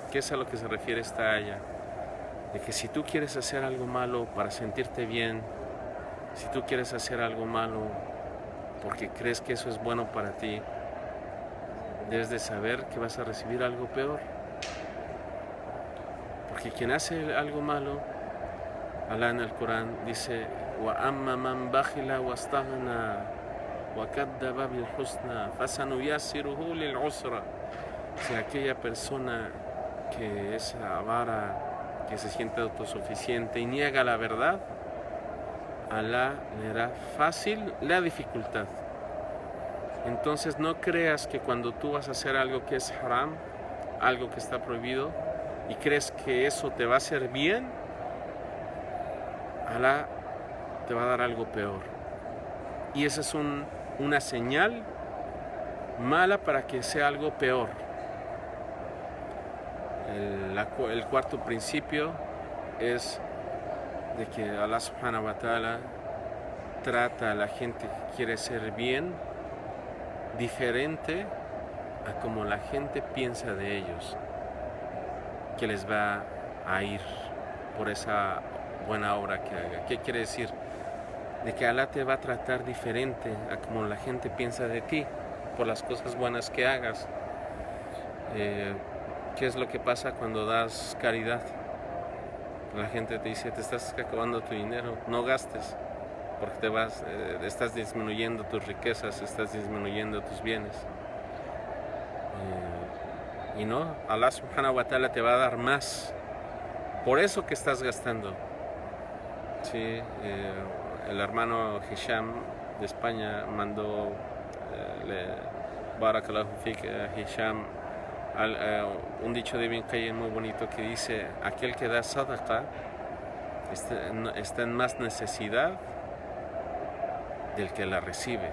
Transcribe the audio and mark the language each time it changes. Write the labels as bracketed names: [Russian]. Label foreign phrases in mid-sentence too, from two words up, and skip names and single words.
[Spanish] porque es a lo que se refiere esta aya, de que si tú quieres hacer algo malo para sentirte bien, si tú quieres hacer algo malo porque crees que eso es bueno para ti, debes de saber que vas a recibir algo peor. Porque quien hace algo malo, Allah en el Corán dice: [Arabic] وَأَمَّا مَنْ بَخِلَ وَاسْتَغْنَى وَكَذَّبَ بِالْحُسْنَى فَسَنُيَسِّرُهُ لِلْعُسْرَى. [Spanish] Si aquella persona que es avara, que se siente autosuficiente y niega la verdad, Allah le hará fácil la dificultad. Entonces no creas que cuando tú vas a hacer algo que es haram, algo que está prohibido, y crees que eso te va a hacer bien, Allah te va a dar algo peor. Y esa es una señal mala para que sea algo peor. El cuarto principio es de que Allah [Arabic] سبحانه وتعالى [Spanish] trata a la gente que quiere ser bien diferente a como la gente piensa de ellos, que les va a ir por esa buena obra que haga. ¿Qué quiere decir? De que Allah te va a tratar diferente a como la gente piensa de ti por las cosas buenas que hagas. ¿Qué es lo que pasa cuando das caridad? La gente te dice: te estás acabando tu dinero, no gastes, porque estás disminuyendo tus riquezas, estás disminuyendo tus bienes. Y no, Allah [Arabic] سبحانه وتعالى [Spanish] te va a dar más por eso que estás gastando. Sí, el hermano Hisham de España mandó [Arabic] بارك الله فيك [Spanish] Hisham un dicho de Ibn Qayyim muy bonito que dice: aquel que da sadaqa está en más necesidad del que la recibe.